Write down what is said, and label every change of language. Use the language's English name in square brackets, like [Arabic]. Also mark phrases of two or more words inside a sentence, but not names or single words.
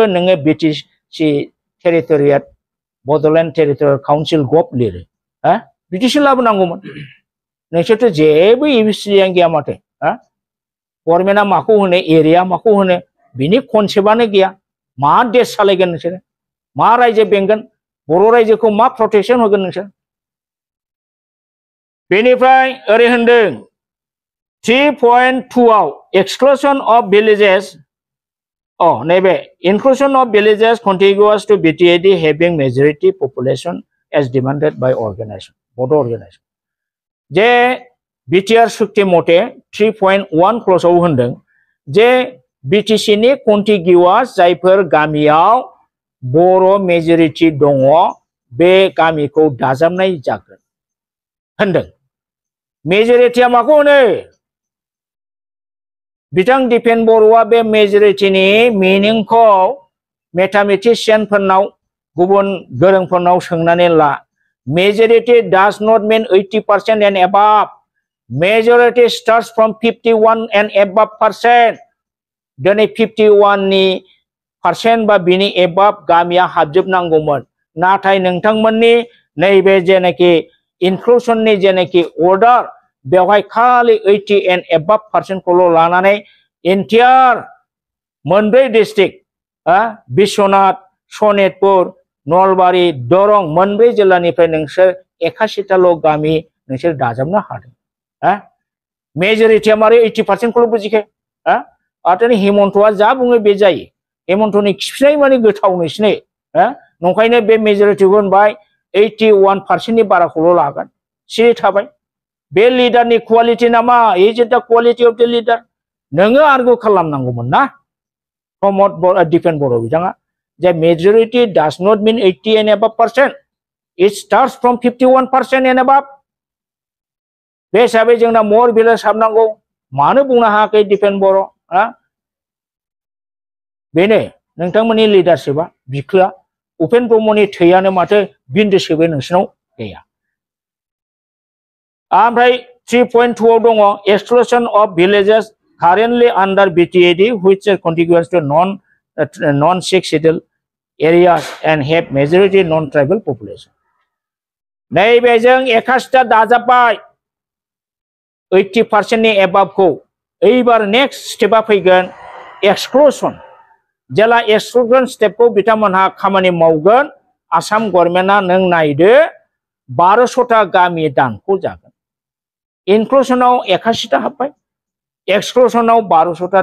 [Bodo] नोङो बिटिसि टेरिटरियेट बड'लेण्ड टेरिटरियेल काउन्सिल गभ लिरो हा बिटिसि लाबोनांगौमोन नोंसोरथ' जेबो एबिसिडियानो गैया माथो हा गभर्नमेन्टआ माखौ होनो एरिया माखौ होनो बिनि कनसेप्टआनो गैया मा देश सालायगोन नोंसोरो मा रायजो बेंगोन बर' रायजोखौ मा प्रटेक्शन होगोन नोंसोर बेनिफ्राय ओरै होनदों [English] 3.2 आव exclusion of villages नैबे inclusion of villages contiguous to BTAD having majority population as demanded by organization bodo organization [Bodo] जे बिटिआर सुक्ति मथे 3.1 क्ल'जआव होनदों जे बिटिसि नि कन्टिगिउआस जायफोर गामियाव बर' मेजरिटि दङ बे गामिखौ दाजाबनाय जागोन होनदों मेजरिटिया माखौ होनो बिथां दिपेन बर'आ बे मेजरिटिनि मिनिंखौ मेथामेटिशियानफोरनाव गुबुन गोरोंफोरनाव सोंनानै ला [English] majority does not mean 80% and above majority starts from 51 and above percent [Bodo] दिनै 51 नि % बा बिनि above गामिया हाबजोबनांगौमोन नाथाय नोंथांमोननि नैबे जेनाखि इनक्लुजननि जेनाखि अर्डार बेवहाय खालि [English] 80 and above [Bodo] % खौल' लानानै एन्टायर मोनब्रै डिस्ट्रिक्ट बिश्वनाथ सनितपुर नलबारि दरं मोनब्रै जिल्लानिफ्राय नोंसोर 81ताल' गामि नोंसोर दाजाबनो हादों मेजरिटिया मारै 80% खौल' बुजिखो आरो हेमन्तआ जा बुङो बे जायो हेमन्तनि खिफिनाय माने गोथाव नोंसिनि नंखायनो बे मेजरिटिखौ होनबाय 81% नि बाराखौल' लागोन सिरि थाबाय बे लिडारनि क्वालिटि नामा [English] is it the quality of the leader [Bodo] नोङो आर्गु खालामनांगौमोन ना प्रमद दिपेन बर' बिथाङा [English] The majority does not mean 80 and above %. It starts from 51% and above. [Bodo] बे हिसाबै जोंना मर भिलेज हाबनांगौ मानो बुंनो हायाखै दिपेन बर' बेनो नोंथांमोननि लिडारशिपआ बिखोआ उपेन ब्रह्मनि थैयानो माथो बिन्दोसेबो नोंसिनाव गैया ओमफ्राय 3.2 आव दङ [English] exclusion of villages currently under BTAD which are contiguous to non-6 scheduled areas and have majority non-tribal population. [Bodo] नैबेजों 81 दाजाबबाय 80% नि above खौ एबार नेक्स्ट स्टेपआ फैगोन एक्सक्लुजन जेला एक्सक्लुजन स्टेपखौ बिथांमोनहा खामानि मावगोन आसाम गभर्नमेन्टआ नों नायदो 1200ता गामि दानख' जागोन इनक्लुजनाव 81ता हाबबाय एक्सक्लुजनाव 1200ता